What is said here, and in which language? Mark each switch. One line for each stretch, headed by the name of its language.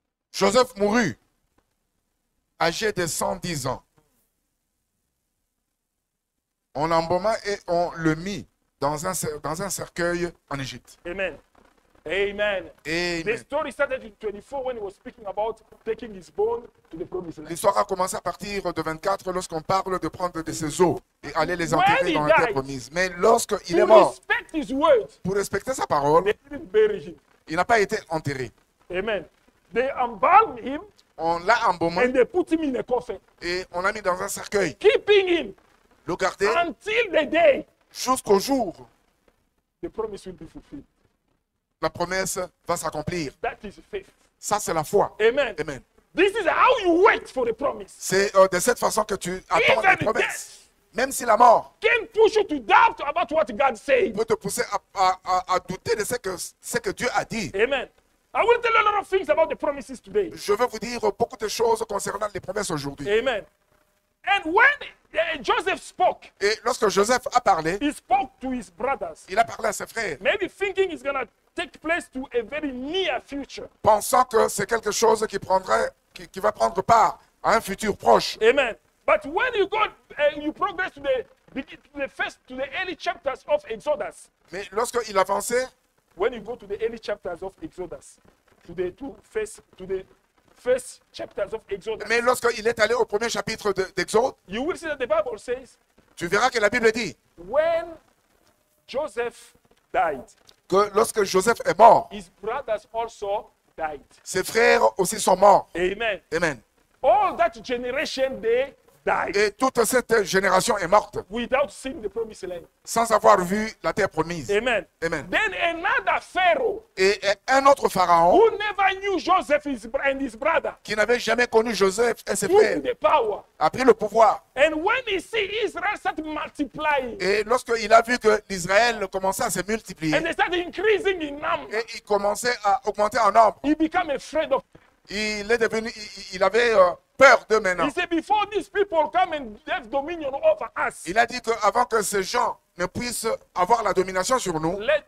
French: Joseph mourut, âgé de 110 ans. On l'embauma et on le mit dans un cercueil en Égypte.
English: Amen. Amen. The
French: Et
English: story started in 24 when he was speaking about taking his bone to the promised land.
French: l'histoire a commencé à partir de 24 lorsqu'on parle de prendre de ses os et aller les enterrer dans la terre promise. Mais lorsqu'il est
English: To
French: mort,
English: respect his word,
French: pour respecter sa parole,
English: they didn't bury him.
French: il n'a pas été enterré.
English: Amen. They embalmed him
French: On l'a embaumé
English: and they put him in a coffin,
French: et on l'a mis dans un cercueil.
English: keeping him
French: Le garder
English: until the day
French: jusqu'au jour
English: the promise will be fulfilled.
French: la promesse va s'accomplir.
English: That is faith.
French: Ça, c'est la foi.
English: Amen.
French: Amen.
English: This is how you wait for the promise.
French: C'est de cette façon que tu attends
English: Even
French: les promesses. Même si la mort
English: Can push you to doubt about what God said.
French: peut te pousser à douter de ce que Dieu a dit. Amen.
English: I will tell you a lot of things about the promises today.
French: Je veux vous dire beaucoup de choses concernant les promesses aujourd'hui.
English: Amen. And when Joseph spoke,
French: Et lorsque Joseph a parlé,
English: he spoke to his brothers,
French: il a parlé à ses frères,
English: maybe thinking it's going to take place to a very near future.
French: pensant que c'est quelque chose qui va prendre part à un futur proche. Amen.
English: But when you go, you progress to the early chapters of Exodus.
French: Mais lorsqu'il avançait,
English: When you go to the early chapters of Exodus, to the first chapters of Exodus,
French: mais lorsqu'il est allé au premier chapitre d'Exode,
English: you will see that the Bible says,
French: tu verras que la Bible dit
English: when Joseph died,
French: que lorsque Joseph est mort,
English: his brothers also died.
French: ses frères aussi sont morts.
English: Amen.
French: Amen.
English: All that generation, they died
French: Et toute cette génération est morte
English: without seeing the promised land.
French: sans avoir vu la terre promise.
English: Amen.
French: Amen.
English: Then another Pharaoh
French: Et un autre pharaon
English: who never knew Joseph and his brother
French: qui n'avait jamais connu Joseph et ses
English: took
French: frères
English: the power.
French: a pris le pouvoir.
English: And when he see Israel start multiplying
French: Et lorsqu'il a vu que l'Israël commençait à se multiplier
English: and they start increasing in number,
French: et il commençait à augmenter en nombre,
English: he became afraid of.
French: il est devenu, il avait peur d'eux maintenant.
English: He said, before these people come and have dominion over us,
French: Il a dit qu'avant que ces gens ne puissent avoir la domination sur nous,